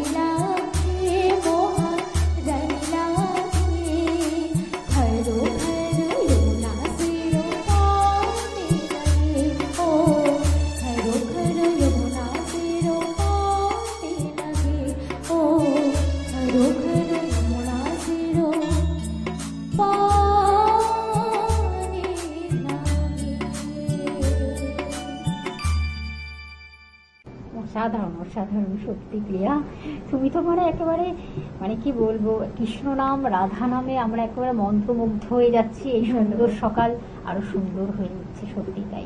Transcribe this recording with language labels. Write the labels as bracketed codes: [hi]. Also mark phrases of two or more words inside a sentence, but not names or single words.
[hi] लागे, मोहा रानी लागे, खरो खरो यमुना सिरो पानी लगे, ओ खरो खरो यमुना सिरो पानी लगे, ओ खरो खरो यमुना सिरो पानी लगे। [bn] অসাধারণ, অসাধারণ সত্যি প্রিয়া। তুমি তো মানে একেবারে, মানে কি বলবো, কৃষ্ণ নাম রাধা নামে আমরা একেবারে মন্ত্রমুগ্ধ হয়ে যাচ্ছি। এই সুন্দর সকাল আরো সুন্দর হয়ে উঠছে, সত্যি তাই।